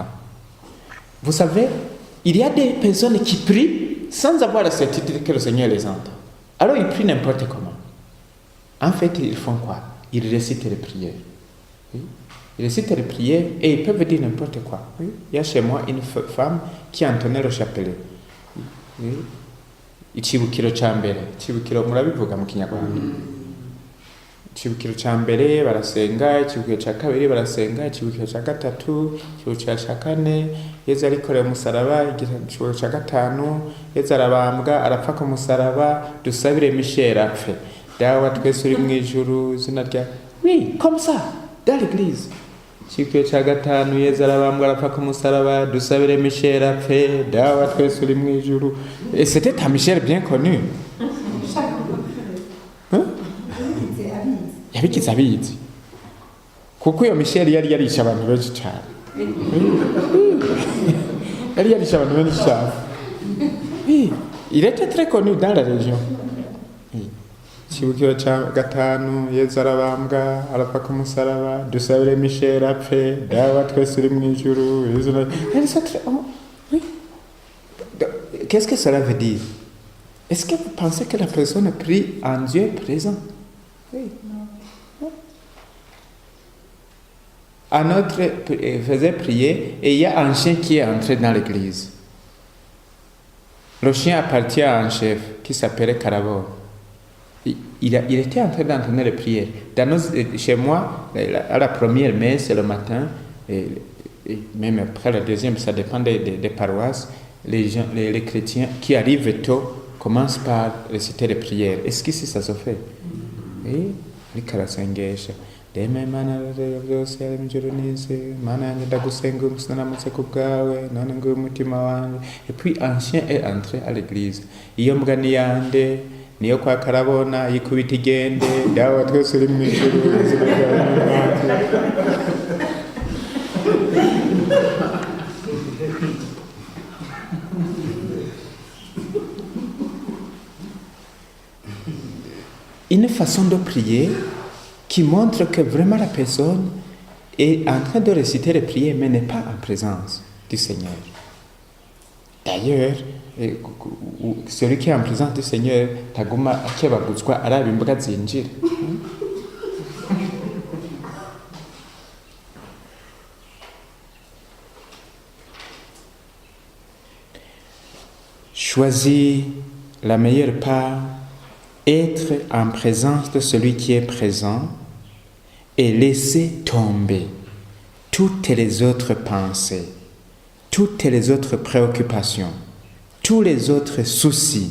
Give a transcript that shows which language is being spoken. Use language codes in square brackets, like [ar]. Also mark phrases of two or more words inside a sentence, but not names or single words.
[fr] Vous savez, il y a des personnes qui prient sans avoir la certitude que le Seigneur les entend. Alors ils prient n'importe comment. En fait, ils font quoi? Ils récitent les prières. Oui? Ils récitent les prières et ils peuvent dire n'importe quoi. Oui? Il y a chez moi une femme qui entonnait le chapelet. Oui? [rw] Ichibukiro cya mbere. Ichibukiro murabivuga mu Kinyarwanda. Ichibukiro cya mbere barasenga, ichibukiro cya kabiri barasenga, ichibukiro cya gatatu, ichibukiro cya kane, Yesu arikoreye umusaraba, ichibukiro cya gatanu, Yesu arabambwa, arapfa ku musaraba, dusabire Michel apfe. Dawa twese uri mu ijuru, izina rya... [fr] Oui, comme ça, dans l'église. [rw] Ichibukiro cya gatanu, Yesu arabambwa, arapfa ku musaraba, dusabire Michel apfe, dawa twese uri mu ijuru. [fr] Et c'était un Michel bien connu. Hein? [rw] Yabikiza abizi kuko iyo Michel yari yarisha abantu benshi cyane. Yari yarisha abantu benshi cyane. [fr] Oui, il était très connu dans la région. [rw] Ichibukiro cya gatanu, Yesu arabambwa, arapfa ku musaraba, dusabire Michel apfe, dawa twese uri mu ijuru. [fr] Oui. Qu'est-ce que cela veut dire? Est-ce que vous pensez que la personne prie en Dieu présent? Oui. Un autre faisait prier et il y a un chien qui est entré dans l'église. Le chien appartient à un chef qui s'appelait Carabor. il était en train d'entraîner les prières. Chez moi, à la première messe le matin, et même après la deuxième, ça dépend des paroisses, les chrétiens qui arrivent tôt commencent par réciter les prières. Est-ce qu'ici ça se fait? Oui, [rw] rikarasengesha. Deme mana byose ari mjuru n'isi, mana yanjye ndagusenga umusinamutse ku bwawe, none nguyu umutima wanjye. [fr] Et puis ancien est entré à l'église. [rw] Iyo mbwa ni yande, niyo kwa Karabona, yikubita igende, dawe twese uri mu ijuru, izina ryawe n'umwaka. [fr] Une façon de prier qui montre que vraiment la personne est en train de réciter les prières mais n'est pas en présence du Seigneur. D'ailleurs, celui qui est en présence du Seigneur, [rw] taguma akebaguzwa araba imbwa zinjira. [fr] Choisis la meilleure part, être en présence de celui qui est présent et laisser tomber toutes les autres pensées, toutes les autres préoccupations, tous les autres soucis.